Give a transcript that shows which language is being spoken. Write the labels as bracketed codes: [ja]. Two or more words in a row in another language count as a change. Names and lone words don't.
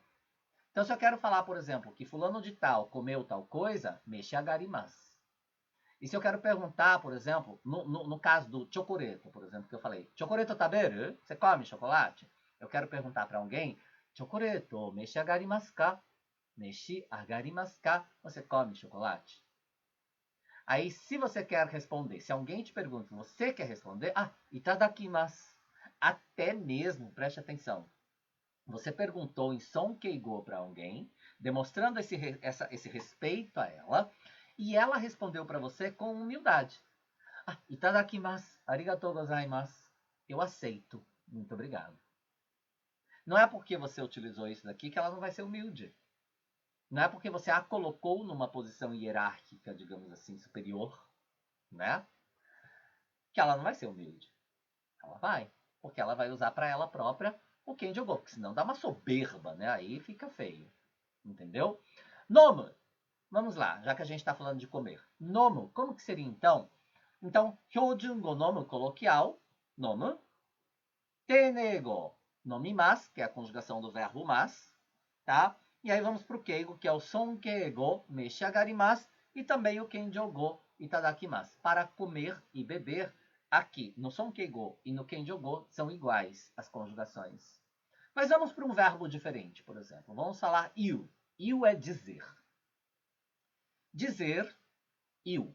[pt] Então, se eu quero falar, por exemplo, que fulano de tal comeu tal coisa, [ja] 召し上がります. [pt] E se eu quero perguntar, por exemplo, no caso do chocoreto, por exemplo, que eu falei, [ja] チョコレート食べる? [pt] Você come chocolate? Eu quero perguntar para alguém, [ja] チョコレート、召し上がりますか? 召し上がりますか? [pt] Você come chocolate? Aí, se você quer responder, se alguém te pergunta, você quer responder, itadakimasu. Até mesmo, preste atenção, você perguntou em sonkeigo para alguém, demonstrando esse respeito a ela, e ela respondeu para você com humildade. [ja] いただきます、ありがとうございます. [pt] Eu aceito, muito obrigado. Não é porque você utilizou isso daqui que ela não vai ser humilde. Não é porque você a colocou numa posição hierárquica, digamos assim, superior, né? Que ela não vai ser humilde. Ela vai, porque ela vai usar para ela própria o kenjogo, porque senão dá uma soberba, né? Aí fica feio. Entendeu? Nomu. Vamos lá, já que a gente está falando de comer. Nomu, como que seria então? Então, [ja] 標準語飲む [pt] coloquial, nomu. [ja] 丁寧語、飲みます, [pt] que é a conjugação do verbo mas, tá? E aí vamos para o keigo, que é o [ja] 尊敬語、召し上がります, [pt] e também o [ja] 謙譲語、いただきます. [pt] Para comer e beber, aqui no sonkeigo e no kenjogo são iguais as conjugações. Mas vamos para um verbo diferente, por exemplo. Vamos falar iu. Iu é dizer. Dizer, iu.